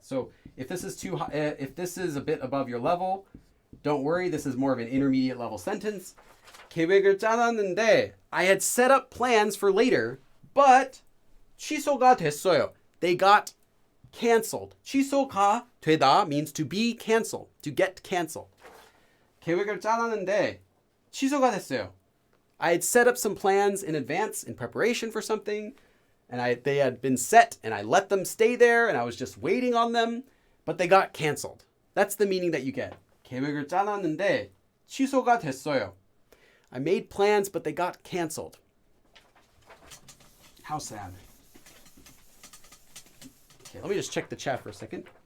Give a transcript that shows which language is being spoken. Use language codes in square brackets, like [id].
[en] So if this is too high, if this is a bit above your level, don't worry. This is more of an intermediate level sentence. [ko] 계획을 짜놨는데 [en] I had set up plans for later, but [ko] 취소가 됐어요. [en] They got canceled. [ko] 취소가 되다 [en] means to be canceled, to get canceled. [ko] 계획을 짜놨는데 취소가 됐어요. [en] I had set up some plans in advance in preparation for something, and they had been set, and I let them stay there, and I was just waiting on them, but they got canceled. That's the meaning that you get. [ko] 계획을 짜놨는데 취소가 됐어요. [en] I made plans, but they got canceled. How sad. Okay, let me just check the chat for a second.